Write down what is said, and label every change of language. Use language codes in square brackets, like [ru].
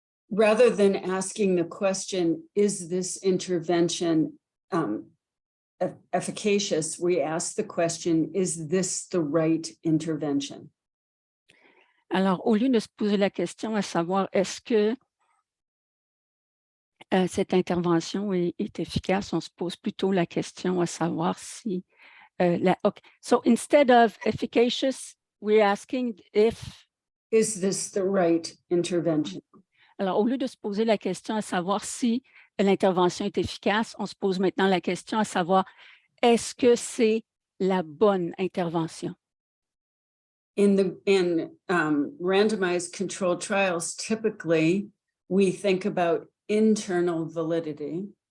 [en] Rather than asking the question, is this intervention efficacious, we ask the question, is this the right intervention? [fr] Alors, au lieu de se poser la question à savoir est-ce que cette intervention est efficace, on se pose plutôt la question à savoir si okay. [en] So instead of efficacious, we're asking if. Is this the right intervention? [fr] Alors, au lieu de se poser la question à savoir si l'intervention est efficace, on se pose maintenant la question à savoir est-ce que c'est la bonne intervention? [en] In randomized controlled trials, typically we think about internal validity.